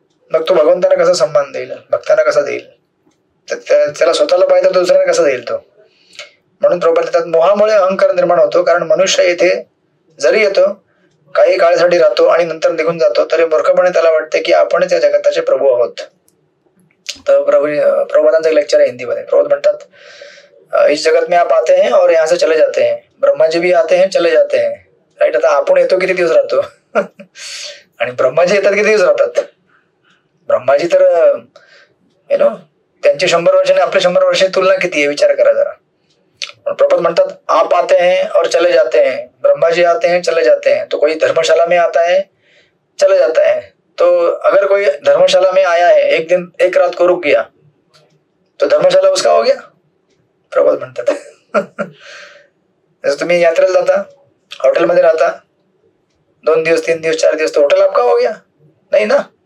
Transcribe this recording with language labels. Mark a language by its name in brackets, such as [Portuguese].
[Marathi] मग तो भगवंतांना कसा सन्मान देईल? भक्तांना कसा देईल? त्याला स्वतःला पाहिजे तर दुसऱ्याला कसा देईल तो? म्हणून प्रभुपाद लिहितात, मोहामुळे अहंकार निर्माण होतो. कारण मनुष्य येथे जरी येतो, काही काळासाठी राहतो आणि नंतर निघून जातो, तरी मूर्खपणे त्याला वाटते की आपणच या जगताचे प्रभू आहोत. तर प्रभुपादांचं एक लेक्चर आहे हिंदीमध्ये. [Hindi] प्रभुपाद [Marathi] म्हणतात, [Hindi] इस जगत में आप आते हैं और यहाँ से चले जाते हैं. ब्रह्माजी भी आते हैं चले जाते हैं. [English] Right. [Marathi] आता आपण येतो किती दिवस राहतो आणि ब्रह्माजी येतात किती दिवस राहतात? ब्रह्माजी तर त्यांची 100 वर्ष आणि आपले 100 वर्षाची तुलना किती आहे विचार करा जरा. [Hindi] प्रभुपाद [Marathi] म्हणतात, [Hindi] आप आते हैं और चले जाते हैं. ब्रह्माजी आते हैं चले जाते हैं. तो कोई धर्मशाला में आता है चले जाता है. तो अगर कोई धर्मशाला में आया है, एक दिन एक रात को रुक गया, तो धर्मशाला उसका हो गया. [Marathi] प्रभुपाद म्हणतात जसं तुम्ही यात्रेला जाता, हॉटेलमध्ये राहता, 2 दिवस 3 दिवस 4 दिवस, [Hindi] तो हॉटेल आपका हो गया नहीं ना.